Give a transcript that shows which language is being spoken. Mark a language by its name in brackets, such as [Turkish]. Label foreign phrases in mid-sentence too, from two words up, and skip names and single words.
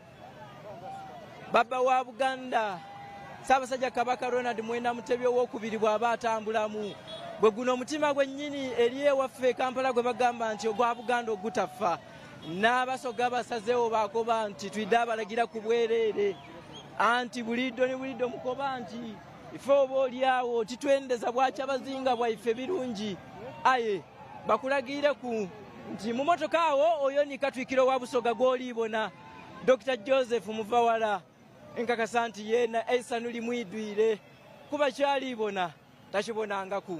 [Ganda] Baba wa Buganda Ssaabasajja Kabaka Ronald Mwenda Mutebi owookubiri bw'aba atambulamu, bwe guno omutima gwennyini eri ewaffe e Kampala gwe bagamba nti ogwa Buganda ogutafa. [Soga] N'Abasoga basazeewo baakoba nti twidde abalagira ku bwereere, anti buliddo ne buliddo mukoba nti ife oba oliawo titwendeza bwa Kyabazinga bwaife birungi. Aye bakulagire ku nti mu motoka awo oyo ni Katwikiro wa Busoga gw'oliibona Dr. Joseph Muvawala enkakasa nti yeena Eisanu limwidwire kuba kyaliibona takibonangaku.